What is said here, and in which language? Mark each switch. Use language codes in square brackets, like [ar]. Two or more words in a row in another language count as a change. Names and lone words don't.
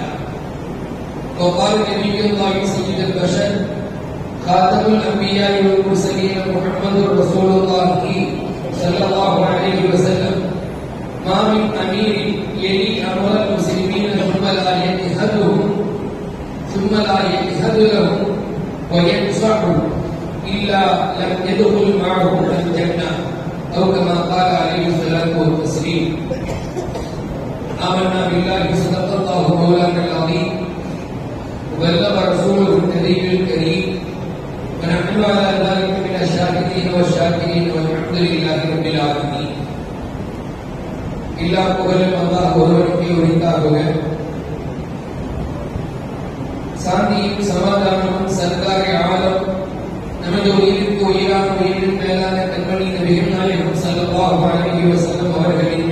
[ar] وقال نبي الله سيد البشر خاتم الانبياء والمرسلين محمد رسول الله صلى الله عليه وسلم ما من امير يلي امر المسلمين ثم لا يجهد لهم وينصح الا لم يدخل معه الجنه او كما قال عليه الصلاه والتسليم. آمنا بالله صدق الله مولانا العظيم وبلغ رسوله النبي الكريم ونحن على ذلك من الشاهدين والشاكرين والحمد لله رب العالمين. [ta] எல்லா புகழும் அல்லாஹ் ஒருவனுக்கே உரித்தாகுக. சாந்தியும் சமாதானமும் [ur] سردار عالم [ta] நமது உயிருக்கு உயிரான உயிரின் மேலான கண்மணி நபிகள் நாயகம் [ar] صلى الله عليه وسلم [ta] அவர்களின்